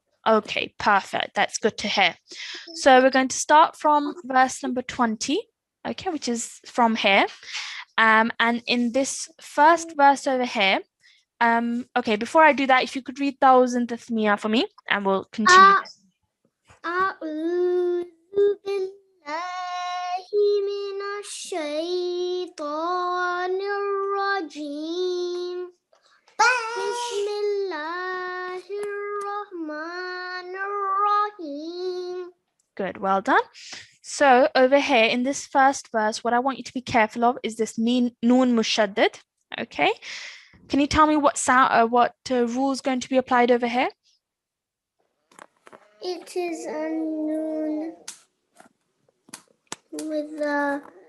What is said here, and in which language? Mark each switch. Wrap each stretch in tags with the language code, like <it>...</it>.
<en>Okay, perfect. That's good to hear. So we're going to start from verse number 20, okay, which is from here. And in this first verse over here, okay, before I do that, if you could read Thousand Tathmiyah for me, and we'll continue.</en> <ar>أعوذ بالله من الشيطان الرجيم بسم الله الرحمن الرحيم.</ar> <en>Good, well done. So over here in this first verse, what I want you to be careful of is this noon mushaddad. Okay, can you tell me what sound, rule is going to be applied over here? It is a noon with a</en>